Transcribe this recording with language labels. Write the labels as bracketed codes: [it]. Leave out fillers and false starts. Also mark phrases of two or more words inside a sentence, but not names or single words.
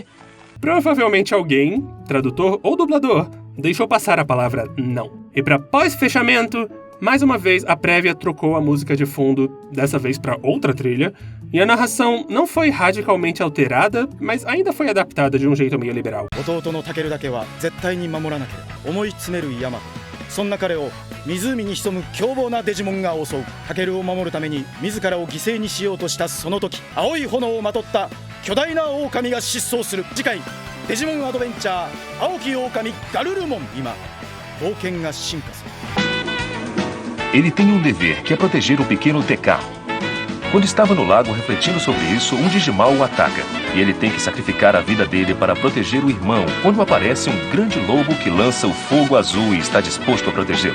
[pt] Provavelmente alguém, tradutor ou dublador, deixou passar a palavra não. E pra pós-fechamento, mais uma vez a prévia trocou a música de fundo, dessa vez pra outra trilha, e a narração não foi radicalmente alterada, mas ainda foi adaptada de um jeito meio liberal. [ja] そんな彼を湖に潜む凶暴なデジモンが襲う。タケルを守るために自らを犠牲にしようとしたその時、青い炎をまとった巨大な狼が失踪する。次回デジモンアドベンチャー青き狼ガルルモン。今冒険が進化する。 [pt] Ele tem um dever, que é proteger o pequeno TK. Quando estava no lago refletindo sobre isso, um Digimal o ataca. E ele tem que sacrificar a vida dele para proteger o irmão, quando aparece um grande lobo que lança o fogo azul e está disposto a protegê-lo.